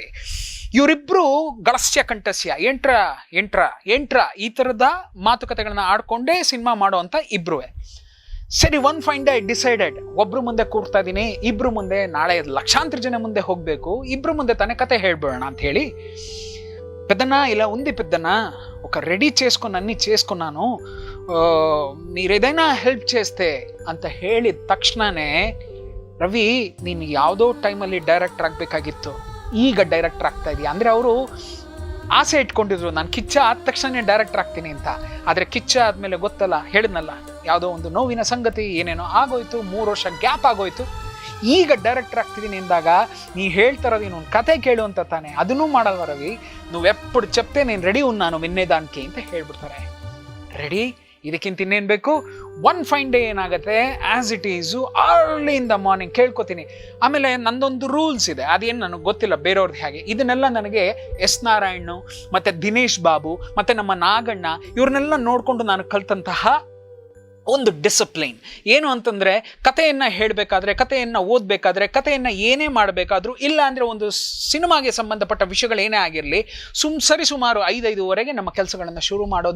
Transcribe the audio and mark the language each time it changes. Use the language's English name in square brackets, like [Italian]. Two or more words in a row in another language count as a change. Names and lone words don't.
[Kannada] ಇವರಿಬ್ಬರು ಗಳಸ್ಯ ಕಂಠಸ್ಯ, ಎಂಟ್ರ ಈ ಥರದ ಮಾತುಕತೆಗಳನ್ನ ಆಡ್ಕೊಂಡೇ ಸಿನಿಮಾ ಮಾಡೋ ಅಂತ ಇಬ್ರು. ಸರಿ, [English] one fine day decided, [Kannada] ಒಬ್ರು ಮುಂದೆ ಕೂರ್ತಾ ಇದ್ದೀನಿ, ಇಬ್ರು ಮುಂದೆ ನಾಳೆ ಲಕ್ಷಾಂತರ ಜನ ಮುಂದೆ ಹೋಗಬೇಕು, ಇಬ್ರು ಮುಂದೆ ತಾನೇ ಕತೆ ಹೇಳ್ಬೇಡೋಣ ಅಂತ ಹೇಳಿ, [Telugu] పెద్దనా ఇలా ఉంది పెద్దనా, ఒక రెడీ చేసుకొని అన్నీ చేసుకున్నాను, మీరు ఏదైనా ಹೆಲ್ಪ್ చేస్తే [Kannada] ಅಂತ ಹೇಳಿದ ತಕ್ಷಣನೇ, ರವಿ ನೀನು ಯಾವುದೋ ಟೈಮಲ್ಲಿ ಡೈರೆಕ್ಟರ್ ಆಗಬೇಕಾಗಿತ್ತು, ಈಗ ಡೈರೆಕ್ಟರ್ ಆಗ್ತಾ ಇದೆಯಾ. ಅಂದರೆ ಅವರು ಆಸೆ ಇಟ್ಕೊಂಡಿದ್ರು, ನಾನು ಕಿಚ್ಚ ಆದ ತಕ್ಷಣ ಡೈರೆಕ್ಟರ್ ಆಗ್ತೀನಿ ಅಂತ. ಆದರೆ ಕಿಚ್ಚ ಆದಮೇಲೆ ಗೊತ್ತಲ್ಲ, ಹೇಳಿದ್ನಲ್ಲ, ಯಾವುದೋ ಒಂದು ನೋವಿನ ಸಂಗತಿ ಏನೇನೋ ಆಗೋಯ್ತು, 3 ವರ್ಷ ಗ್ಯಾಪ್ ಆಗೋಯ್ತು, ಈಗ ಡೈರೆಕ್ಟರ್ ಆಗ್ತಿದ್ದೀನಿ ಎಂದಾಗ ನೀ ಹೇಳ್ತಾರದು ಇನ್ನೊಂದು ಕತೆ ಕೇಳು ಅಂತ ತಾನೆ. ಅದನ್ನೂ ಮಾಡಲ್ವ ರವಿ, [Telugu] నువ్వెప్పుడు చెప్తే నేను రెడీ ఉన్నాను వినేదానికి [Kannada] ಅಂತ ಹೇಳ್ಬಿಡ್ತಾರೆ. ರೆಡಿ, ಇದಕ್ಕಿಂತ ಇನ್ನೇನು ಬೇಕು? [English] one fine day [Kannada] ಏನಾಗುತ್ತೆ, [English] as it is early in the morning [Kannada] ಕೇಳ್ಕೊತೀನಿ. ಆಮೇಲೆ ನಂದೊಂದು ರೂಲ್ಸ್ ಇದೆ, ಅದೇನು ನನಗೆ ಗೊತ್ತಿಲ್ಲ ಬೇರೆಯವ್ರದ್ದು ಹೇಗೆ. ಇದನ್ನೆಲ್ಲ ನನಗೆ ಎಸ್ ನಾರಾಯಣ್ ಮತ್ತು ದಿನೇಶ್ ಬಾಬು ಮತ್ತು ನಮ್ಮ ನಾಗಣ್ಣ ಇವ್ರನ್ನೆಲ್ಲ ನೋಡಿಕೊಂಡು ನಾನು ಕಲ್ತಂತಹ ಒಂದು ಡಿಸಿಪ್ಲೈನ್ ಏನು ಅಂತಂದರೆ, ಕಥೆಯನ್ನು ಹೇಳಬೇಕಾದ್ರೆ, ಕಥೆಯನ್ನು ಓದಬೇಕಾದ್ರೆ, ಕಥೆಯನ್ನು ಏನೇ ಮಾಡಬೇಕಾದ್ರೂ, ಇಲ್ಲ ಅಂದರೆ ಒಂದು ಸಿನಿಮಾಗೆ ಸಂಬಂಧಪಟ್ಟ ವಿಷಯಗಳೇನೇ ಆಗಿರಲಿ, ಸರಿಸುಮಾರು 5-5:30 ನಮ್ಮ ಕೆಲಸಗಳನ್ನು ಶುರು ಮಾಡೋದು.